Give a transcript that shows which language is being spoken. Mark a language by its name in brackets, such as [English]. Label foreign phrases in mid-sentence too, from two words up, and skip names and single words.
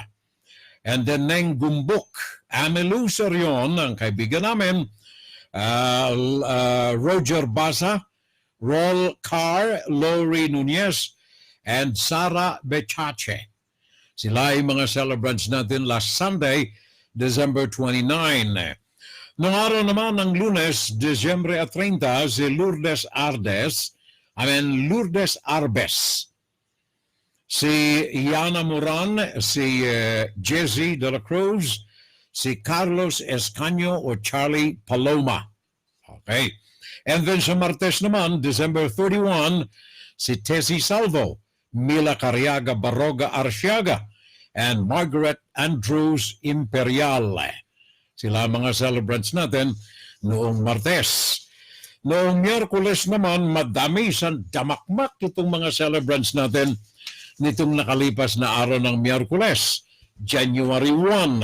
[English] And then [Filipino] Neng Gumbok, Amelu Serion, ang kaibigan namin, Roger Basa, Rol Carr, Lori Nunez, and Sara Bechache. Sila ay mga celebrants natin [English] last Sunday, [Filipino] December 29. Noong araw naman ng Lunes, Disyembre 30, si Lourdes Arbes. si Yana Moran, si Jesse de la Cruz, si Carlos Escaño o Charlie Paloma. Okay. [English] And then [Filipino] sa Martes naman, December 31, si Tessie Salvo, Mila Cariaga Baroga Arciaga, and Margaret Andrews Imperial. Sila mga celebrants natin noong Martes. Noong Miyerkules naman, madami sa damakmak itong mga celebrants natin nitong nakalipas na araw ng Miyerkules, January 1.